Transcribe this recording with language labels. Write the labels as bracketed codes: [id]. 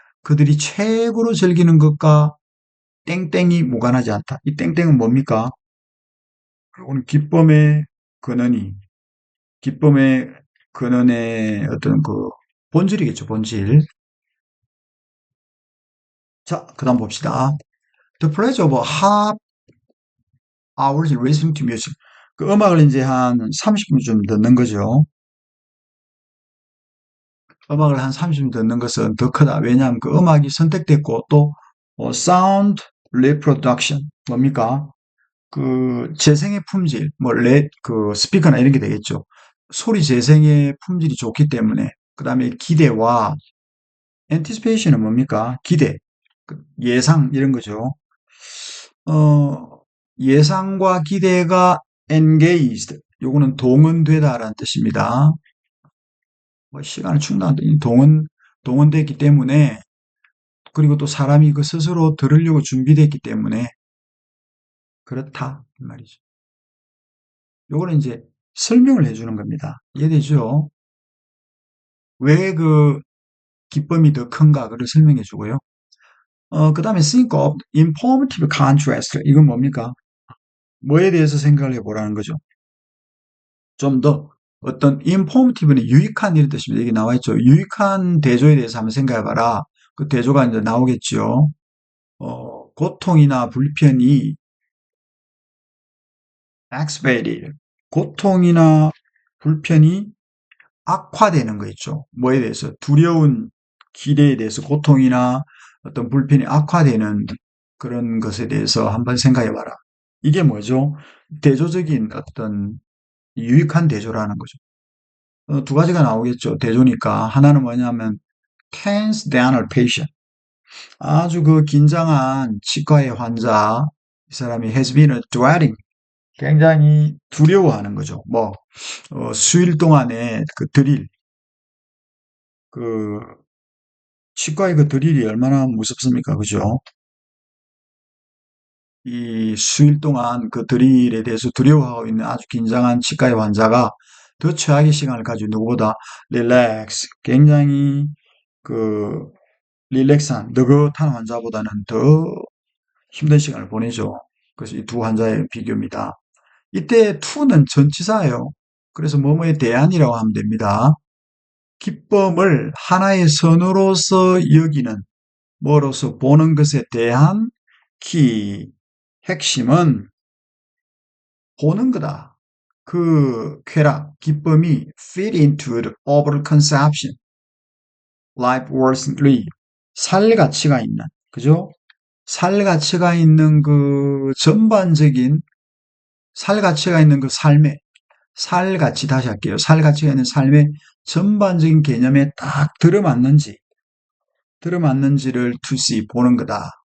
[ko] 그들이 최고로 즐기는 것과 땡땡이 무관하지 않다. 이 땡땡은 뭡니까? 오늘 기쁨의 근원의 어떤 그 본질이겠죠, 본질. 자, 그 다음 봅시다. [en] The pleasure of half hours listening to music. [ko] 그 음악을 이제 한 30분쯤 듣는 거죠. 음악을 한 30분 듣는 것은 더 크다. 왜냐하면 그 음악이 선택됐고 또 [en] sound reproduction [ko] 뭡니까? 그 재생의 품질, 그 스피커나 이런 게 되겠죠. 소리 재생의 품질이 좋기 때문에 그 다음에 기대와 anticipation은 뭡니까? 기대, 예상 이런 거죠. 어, 예상과 기대가 engaged, 요거는 동원되다라는 뜻입니다. 뭐 시간을 충당한다. 동원됐기 때문에 그리고 또 사람이 그 스스로 들으려고 준비됐기 때문에 그렇다 이 말이죠. 요거는 이제 설명을 해주는 겁니다. 이해되죠? 왜 그 기쁨이 더 큰가 그걸 설명해 주고요. 그 다음에 [en] think of informative contrast. [ko] 이건 뭡니까? 뭐에 대해서 생각을 해보라는 거죠. 좀 더 어떤 informative는 유익한 이런 뜻입니다. 여기 나와 있죠. 유익한 대조에 대해서 한번 생각해봐라. 그 대조가 이제 나오겠죠. 고통이나 불편이 exacerbated. 고통이나 불편이 악화되는 거 있죠. 뭐에 대해서? 두려운 기대에 대해서 고통이나 어떤 불편이 악화되는 그런 것에 대해서 한번 생각해 봐라. 이게 뭐죠? 대조적인 어떤 유익한 대조라는 거죠. 두 가지가 나오겠죠. 대조니까. 하나는 뭐냐면 [en] tense dental patient. [ko] 아주 그 긴장한 치과의 환자. 이 사람이 [en] has been dreading. [ko] 굉장히 두려워하는 거죠. 수일 동안에 그 드릴, 그 치과의 그 드릴이 얼마나 무섭습니까? 그죠? 이 수일 동안 그 드릴에 대해서 두려워하고 있는 아주 긴장한 치과의 환자가 더 최악의 시간을 가지고 누구보다 릴렉스, 굉장히 그 릴렉스한, 느긋한 환자보다는 더 힘든 시간을 보내죠. 그래서 이 두 환자의 비교입니다. 이때 to는 전치사예요. 그래서 뭐뭐에 대한이라고 하면 됩니다. 기쁨을 하나의 선으로서 여기는, 뭐로서 보는 것에 대한 핵심은 보는 거다. 그 쾌락, 기쁨이 [en] fit into the overall conception, life worth living. [ko] 살 가치가 있는, 그죠? 살 가치가 있는 그 전반적인, 살 가치가 있는 그 삶의, 살 가치, 다시 할게요. 살 가치가 있는 삶의 전반적인 개념에 딱 들어맞는지를 [en] to see, [ko] 보는 거다.